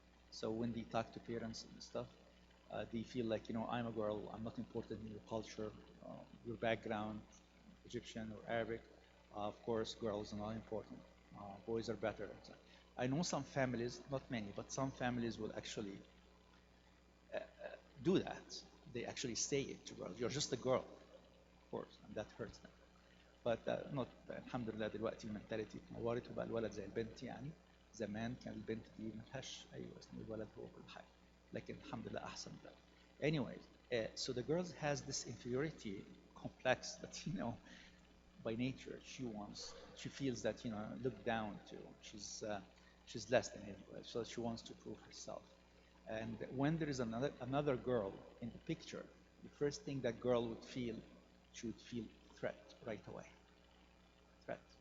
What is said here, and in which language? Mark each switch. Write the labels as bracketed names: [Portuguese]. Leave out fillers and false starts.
[English] So when they talk to parents and stuff, they feel like, I'm a girl, I'm not important in your culture, your background, Egyptian or Arabic. Of course, girls are not important. Boys are better. I know some families, not many, but some families will actually do that. They actually say it to girls. You're just a girl, of course, and that hurts them. But not [Arabic] الحمد لله دلوقتي المنتاليتي اتنورت وبقى الولد زي البنت يعني. زمان كان البنت دي ملهاش أي وزن، الولد هو كل حاجة. لكن الحمد لله أحسن دلوقتي. [English] Anyways, so the girl has this inferiority complex that by nature she feels that looked down to. She's less than anybody, so she wants to prove herself. And when there is another girl in the picture, the first thing that girl would feel, she would feel threat right away. Threat.